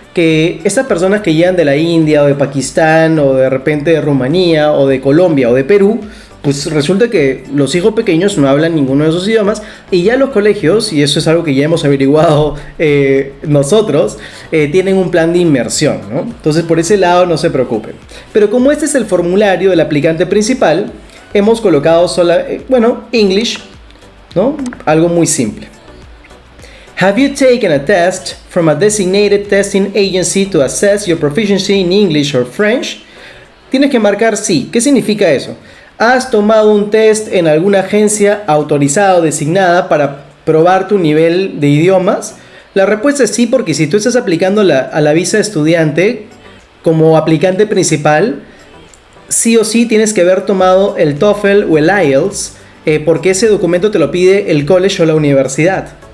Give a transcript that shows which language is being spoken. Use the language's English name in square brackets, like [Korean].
[Spanish] Que estas personas que llegan de la India o de Pakistán o de repente de Rumanía o de Colombia o de Perú, pues resulta que los hijos pequeños no hablan ninguno de esos idiomas y ya los colegios, y eso es algo que ya hemos averiguado nosotros, tienen un plan de inmersión, ¿no? Entonces por ese lado no se preocupen. Pero como este es el formulario del aplicante principal, hemos colocado English, ¿no? Algo muy simple. [English] Have you taken a test from a designated testing agency to assess your proficiency in English or French? [Spanish] Tienes que marcar sí. ¿Qué significa eso? ¿Has tomado un test en alguna agencia autorizada o designada para probar tu nivel de idiomas? La respuesta es sí, porque si tú estás aplicando a la visa de estudiante como aplicante principal, sí o sí tienes que haber tomado el TOEFL o el IELTS, porque ese documento te lo pide el college o la universidad.